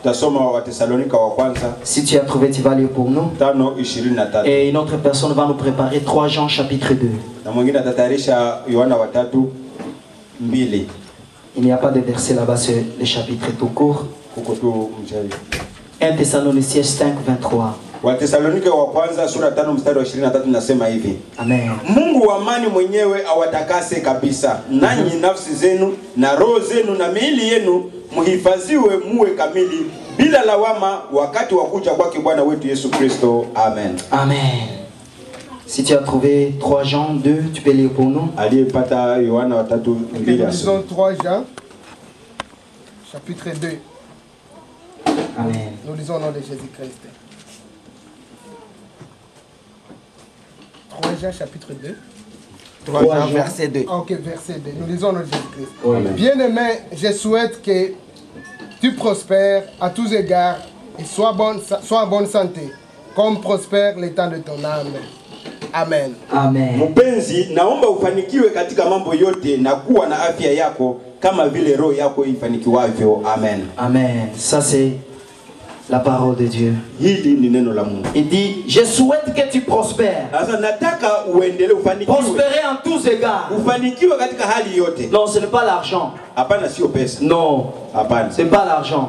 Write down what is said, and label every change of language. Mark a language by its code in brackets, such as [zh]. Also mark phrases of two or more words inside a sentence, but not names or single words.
[fr] Si tu as trouvé, tu vas lire pour nous. Et une autre personne va nous préparer 3 Jean chapitre 2. Il n'y a pas de verset là-bas, c'est le chapitre tout court. 1 Thessaloniciens 5, 23. [sw] Wathesalonike wa kwanza sura 5 mstari wa 23 nasema hivi. Amen. Mungu wa amani mwenyewe awatakase kabisa. Nanyi nafsi zenu na roho zenu na miili yenu muhifadhiwe muwe kamili bila lawama wakati wa kuja kwake Bwana wetu Yesu Kristo. Amen. Amen. [fr] Si tu as trouvé 3 Jean 2, tu peux lire pour nous. [sw] Aliyepata Yohana wa 3:2. [fr] Nous lisons 3 Jean chapitre 2. Amen. Nous lisons au nom de Jésus-Christ. 3 Jean chapitre 2. 3 Jean verset 2. Ok, verset 2. Nous lisons au nom de Jésus-Christ. Bien-aimé, je souhaite que tu prospères à tous égards et sois en bonne santé, comme prospère l'état de ton âme. Amen. Amen. [sw] Mpenzi, naomba ufanikiwe katika mambo yote na kuwa na afya yako kama vile roho yako ifanikiwavyo. Amen. Amen. [fr] Ça c'est la parole de Dieu. Il dit, je souhaite que tu prospères. Prospérer en tous égards. Non, ce n'est pas l'argent. Non, ce n'est pas l'argent.